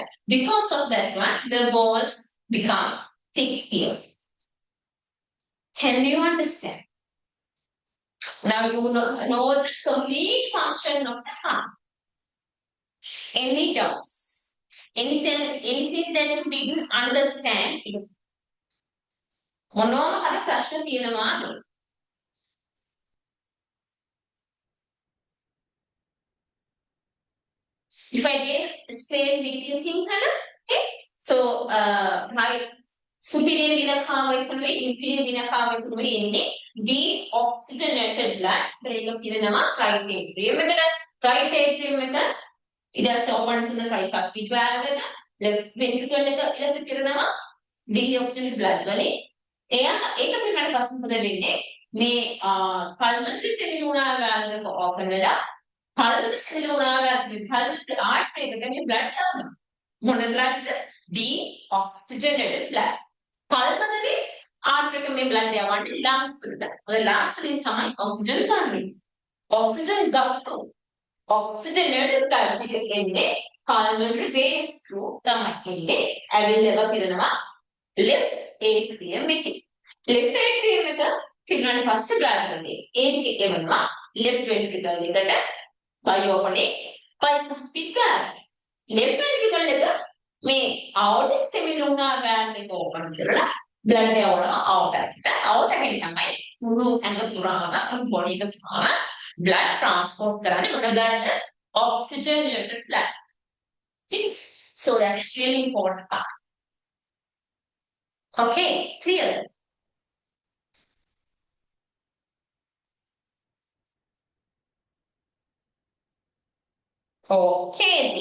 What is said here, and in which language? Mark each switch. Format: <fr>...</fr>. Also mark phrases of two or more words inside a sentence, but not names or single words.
<en>Because of that one, the walls become thick here. Can you understand? Now you know the complete function of the heart. Any doubts? Anything that you didn't understand?</en> <si>මොනවම හරි ප්‍රශ්න තියෙනවාද?</si> <en>If I did explain between Sinhala, okay?</en> <si>So, right, superior විනකාව එක්කනේ inferior විනකාව එක්කනේ ඉන්නේ</si> <en>deoxygenated blood.</en> <si>ඒක කියනවා</si> <en>right atrium</en> <si>එකට.</si> <en>Right atrium</en> <si>එක ඊට පස්සේ open කරන</si> <en>tricuspid valve</en> <si>එක,</si> <en>left ventricle</en> <si>එක ඊට පස්සේ පිරෙනවා</si> <en>deoxygenated blood</en> <si>වලින්. ඒක පිරෙනාට පස්සේ මොකද වෙන්නේ? මේ</si> <en>pulmonary semilunar valve</en> <si>එක open වෙලා</si> <en>pulmonary semilunar valve pulmonary artery</en> <si>එකට මේ blood යවනවා.</si> <en>මොන blood? Deoxygenated blood. Pulmonary artery</en> <si>එක මේ blood යවන්නේ lungs වලට. මොකද lungs වලින් තමයි oxygen ගන්න. Oxygen ගත්තොත්</si> <en>oxygenated blood</en> <si>එක එන්නේ</si> <en>pulmonary veins through</en> <si>තමයි එන්නේ. ඇවිල්ලා පිරෙනවා left atrium එකේ.</si> <en>left atrium</en> <si>එක පිරෙනාට පස්සේ blood වලේ ඒක එවනවා</si> <en>left ventricle</en> <si>එකට</si> <en>by opening tricuspid valve. Left ventricle</en> <si>එක මේ</si> <en>aortic semilunar valve</en> <si>එක open කරලා blood එක out ආකට out එකෙන් තමයි මුළු ඇඟ පුරාම body එක පුරාම</si> <en>blood transport</en> <si>කරන්නේ මොනවාද?</si> <en>Oxygenated blood. Okay? So that is really important part. Okay, clear? Okay.</en>